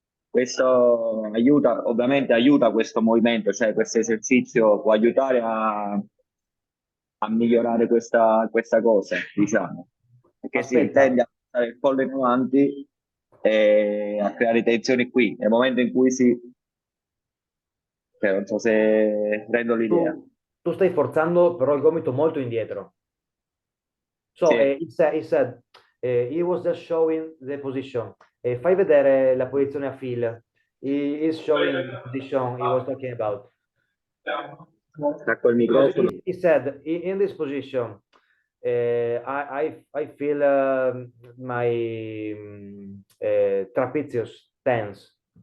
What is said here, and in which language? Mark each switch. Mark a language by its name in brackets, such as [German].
[Italian] Questo aiuta, ovviamente aiuta questo movimento, cioè questo esercizio può aiutare a migliorare questa cosa, diciamo. Perché si Aspetta. tende a portare il collo in avanti e a creare tensioni qui. Nel momento in cui cioè, non so se rendo l'idea. Tu stai forzando però il gomito molto indietro. [English] So, [Italian] Sì. [English] he said, he was just showing the position. [Italian] Fai vedere la posizione a Phil. [English] He is showing the position he was talking about. [Italian] Stacco il [English] Because [Italian] microfono. [English] he said, in this position, I feel my trapezius tense.